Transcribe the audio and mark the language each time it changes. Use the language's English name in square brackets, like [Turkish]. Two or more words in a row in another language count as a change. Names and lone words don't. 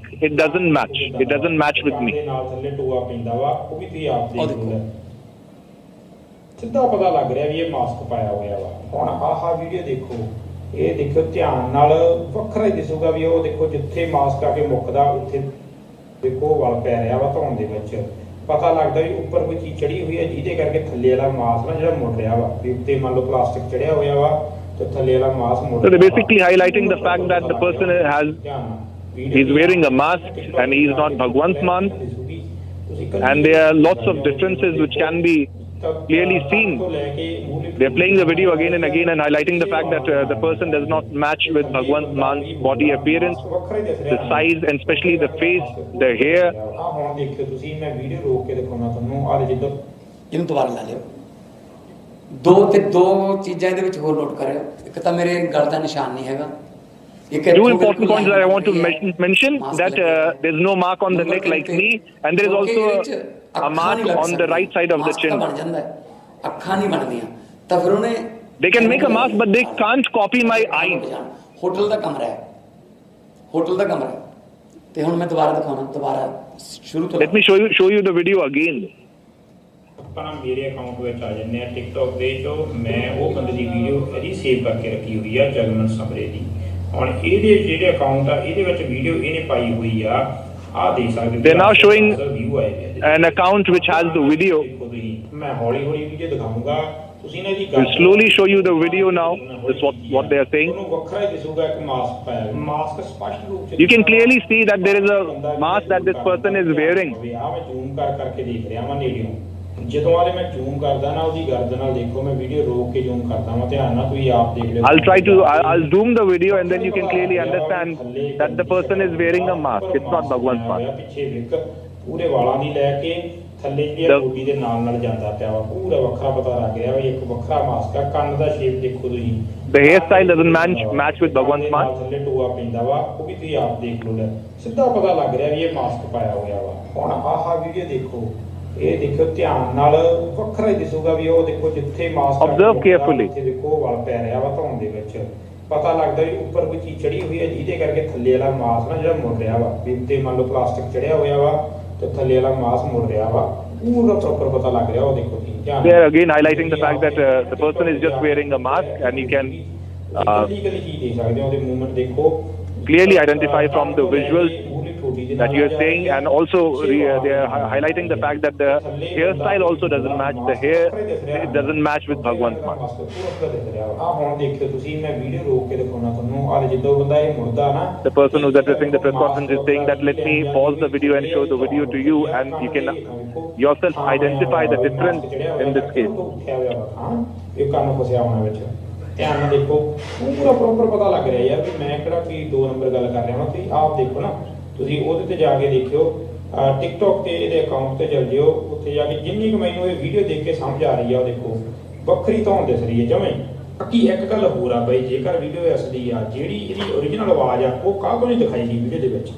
[English] It doesn't match. It doesn't match with me. [Punjabi] ਸਿੱਧਾ ਪਤਾ ਲੱਗ ਰਿਹਾ ਵੀ ਇਹ ਮਾਸਕ ਪਾਇਆ ਹੋਇਆ ਵਾ। ਹੁਣ ਆਹ ਵੀਡੀਓ ਦੇਖੋ, ਇਹ ਦੇਖੋ ਧਿਆਨ ਨਾਲ, ਵੱਖਰਾ ਹੀ ਦਿਸੂਗਾ ਵੀ ਉਹ ਦੇਖੋ ਜਿੱਥੇ ਮਾਸਕ ਆ ਕੇ ਮੁੱਕਦਾ ਉੱਥੇ ਦੇਖੋ ਵਾਲ ਪੈ ਰਿਹਾ ਵਾ ਧੌਣ ਦੇ ਵਿੱਚ। ਪਤਾ ਲੱਗਦਾ ਵੀ ਉੱਪਰ ਕੋਈ ਚੀਜ਼ ਚੜੀ ਹੋਈ ਹੈ ਜਿਹਦੇ ਕਰਕੇ ਥੱਲੇ ਵਾਲਾ ਮਾਸਕ ਨਾ ਜਿਹੜਾ ਮੁੜ ਰਿਹਾ ਵਾ, ਵੀ ਉੱਤੇ ਮੰਨ ਲਓ ਪਲਾਸਟਿਕ ਚੜਿਆ ਹੋਇਆ ਵਾ ਤੇ ਥੱਲੇ ਵਾਲਾ ਮਾਸਕ ਮੁੜ ਰਿਹਾ। [English] So they're basically highlighting the fact that the person he's wearing a mask and he's not Bhagwant Mann, and there are lots of differences which can be clearly seen. They're playing the video again and again and highlighting the fact that the person does not match with Bhagwant Mann's body appearance, the size and especially the face, the hair. [Punjabi] ਇਹਨੂੰ ਦੁਬਾਰਾ ਲਾ ਲਿਓ। ਦੋ ਚੀਜ਼ਾਂ ਇਹਦੇ ਵਿੱਚ ਹੋਰ ਨੋਟ ਕਰਿਓ। ਇੱਕ ਤਾਂ ਮੇਰੇ ਗਲ ਦਾ ਨਿਸ਼ਾਨ ਨਹੀਂ ਹੈਗਾ। [English] Two important points that I want to mention, that there's no mark on the neck like me, and there is also a mark on the right side of the chin. [Punjabi] ਅੱਖਾਂ ਨਹੀਂ ਬਣਦੀਆਂ ਤਾਂ ਫਿਰ ਉਹਨੇ [English] they can make a mask but they can't copy my eyes. [Punjabi] ਹੋਟਲ ਦਾ ਕਮਰਾ ਹੈ, ਹੋਟਲ ਦਾ ਕਮਰਾ ਤੇ ਹੁਣ ਮੈਂ ਦੁਬਾਰਾ ਦਿਖਾਉਣਾ, ਦੁਬਾਰਾ ਸ਼ੁਰੂ ਤੋਂ। [English] Let me show you the video again. [Punjabi] ਆਪਣਾ ਮੇਰੇ ਅਕਾਊਂਟ ਵਿੱਚ ਆ ਜੰਨੇ ਆ ਟਿਕਟੌਕ ਦੇ ਜੋ ਮੈਂ ਉਹ ਬੰਦੇ ਦੀ ਵੀਡੀਓ ਇਹਦੀ ਸੇਵ ਕਰਕੇ ਰੱਖੀ ਹੋਈ ਆ ਜਗਮਨ ਸਮਰੇ ਦੀ। ਹੁਣ ਇਹਦੇ ਜਿਹੜੇ ਅਕਾਊਂਟ ਆ ਇਹਦੇ ਵਿੱਚ ਵੀਡੀਓ ਇਹਨੇ ਪਾਈ ਹੋਈ ਆ ਦੇਖ ਸਕਦੇ। [English] They're now showing an account which has the video. [Punjabi] ਮੈਂ ਹੌਲੀ ਹੌਲੀ ਵੀਡੀਓ ਦਿਖਾਉਂਗਾ ਤੁਸੀਂ ਨੇ ਇਹਦੀ [English] We'll slowly show you the video now. That's what they are saying. [Punjabi] ਤੁਹਾਨੂੰ ਵੱਖਰਾ ਹੀ ਦਿਸੂਗਾ ਇੱਕ ਮਾਸਕ ਪਾਇਆ ਮਾਸਕ ਸਪਸ਼ਟ ਰੂਪ ਚ [English] You can clearly see that there is a mask that this person is wearing. [Punjabi] ਆ ਮੈਂ ਜ਼ੂਮ ਕਰਕੇ ਦੇਖ ਰਿਹਾ ਵਾਂ ਨੇੜਿਓਂ ਜਦੋਂ ਵਾਲੇ ਮੈਂ ਜ਼ੂਮ ਕਰਦਾ ਨਾ ਉਹਦੀ ਗਰਦਨ ਨਾਲ ਦੇਖੋ ਮੈਂ ਵੀਡੀਓ ਰੋਕ ਕੇ ਜ਼ੂਮ ਕਰਦਾ ਵਾਂ ਧਿਆਨ ਨਾਲ ਤੁਸੀਂ ਆਪ ਦੇਖ ਲਿਓ। [English] I'll zoom the video and then you can clearly understand that the person is wearing a mask. It's not Bhagwant Mann. [Punjabi] ਪਿੱਛੇ ਵਿਕ ਪੂਰੇ ਵਾਲਾਂ ਦੀ ਲੈ ਕੇ ਥੱਲੇ ਜਿਹੜੀ ਬੋਡੀ ਦੇ ਨਾਲ ਜਾਂਦਾ ਪਿਆ ਵਾ ਪੂਰਾ ਵੱਖਰਾ ਪਤਾ ਲੱਗ ਰਿਹਾ ਵੀ ਇੱਕ ਵੱਖਰਾ ਮਾਸਕ ਆ। ਕੰਨ ਦਾ ਸ਼ੇਪ ਦੇਖੋ ਤੁਸੀਂ [English] The hairstyle doesn't match with Bhagwant Mann. [Punjabi] ਥੱਲੇ ਟੋਆ ਪੈਂਦਾ ਵਾ ਉਹ ਵੀ ਤੁਸੀਂ ਆਪ ਦੇਖ ਲਓ ਸਿੱਧਾ ਪਤਾ ਲੱਗ ਰਿਹਾ ਵੀ ਇਹ ਮਾਸਕ ਪਾਇਆ ਹੋਇਆ ਵਾ। ਹੁਣ ਆਹ ਵੀਡੀਓ ਦੇਖੋ ਇਹ ਦੇਖੋ ਧਿਆਨ ਨਾਲ ਵੱਖਰਾ ਹੀ ਦਿਸੂਗਾ ਵੀ ਉਹ ਦੇਖੋ ਜਿੱਥੇ ਮਾਸਕ [English] Observe carefully. [Punjabi] ਇੱਥੇ ਦੇਖੋ ਵਾਲ ਪੈ ਰਿਹਾ ਵਾ ਧੌਣ ਦੇ ਵਿੱਚ ਪਤਾ ਲੱਗਦਾ ਵੀ ਉੱਪਰ ਕੋਈ ਚੀਜ਼ ਚੜੀ ਹੋਈ ਹੈ ਜਿਹਦੇ ਕਰਕੇ ਥੱਲੇ ਵਾਲਾ ਮਾਸ ਨਾ ਜਿਹੜਾ ਮੁੜ ਰਿਹਾ ਵਾ ਵੀ ਉੱਤੇ ਮੰਨ ਲਓ ਪਲਾਸਟਿਕ ਚੜਿਆ ਹੋਇਆ ਵਾ ਤੇ ਥੱਲੇ ਵਾਲਾ ਮਾਸ ਮੁੜ ਰਿਹਾ ਵਾ ਪੂਰਾ ਪ੍ਰੋਪਰ ਪਤਾ ਲੱਗ ਰਿਹਾ ਉਹ ਦੇਖੋ ਤੁਸੀਂ ਧਿਆਨ [English] They are again highlighting the fact that the person is just wearing a mask and you can [Punjabi] ਚੀਜ਼ ਦੇਖ ਸਕਦੇ ਹੋ ਉਹਦੇ ਮੂਵਮੈਂਟ ਦੇਖੋ [English] clearly identify from the visuals that you are saying, and also they are highlighting the fact that the hairstyle also doesn't match. The hair it doesn't match with Bhagwant Mann. [Punjabi] ਹੁਣ ਦੇਖਿਓ ਤੁਸੀਂ ਮੈਂ ਵੀਡੀਓ ਰੋਕ ਕੇ ਦਿਖਾਉਣਾ ਤੁਹਾਨੂੰ ਆ ਜਦੋਂ ਬੰਦਾ ਇਹ ਮੁੜਦਾ ਨਾ [English] The person who's addressing the press conference is saying that let me pause the video and show the video to you and you can yourself identify the difference in this case. [Punjabi] ਇਹ ਕੰਨ ਫਸਿਆ ਹੋਣਾ ਵਿੱਚ ਧਿਆਨ ਨਾਲ ਦੇਖੋ ਪੂਰਾ ਪ੍ਰੋਪਰ ਪਤਾ ਲੱਗ ਰਿਹਾ ਯਾਰ ਵੀ ਮੈਂ ਕਿਹੜਾ ਕੀ 2 ਨੰਬਰ ਗੱਲ ਕਰ ਰਿਹਾ ਹਾਂ। ਤੁਸੀਂ ਆਪ ਦੇਖੋ ਨਾ ਤੁਸੀਂ ਉਹਦੇ ਤੇ ਜਾ ਕੇ ਦੇਖਿਓ ਟਿਕਟੌਕ ਤੇ ਇਹਦੇ ਅਕਾਊਂਟ ਤੇ ਚਲ ਜਿਓ ਉੱਥੇ ਜਾ ਕੇ ਜਿੰਨੀ ਕੁ ਮੈਨੂੰ ਇਹ ਵੀਡੀਓ ਦੇਖ ਕੇ ਸਮਝ ਆ ਰਹੀ ਆ ਉਹ ਦੇਖੋ ਵੱਖਰੀ ਧੌਣ ਦਿਸ ਰਹੀ ਹੈ ਜਵੇਂ ਬਾਕੀ ਇੱਕ ਗੱਲ ਹੋਰ ਆ ਬਾਈ ਜੇਕਰ ਵੀਡੀਓ ਅਸਲੀ ਆ ਜਿਹੜੀ ਇਹਦੀ ਓਰੀਜਨਲ ਆਵਾਜ਼ ਆ ਉਹ ਕਾਹਤੋਂ ਨਹੀਂ ਦਿਖਾਈ ਗਈ ਵੀਡੀਓ ਦੇ ਵਿੱਚ।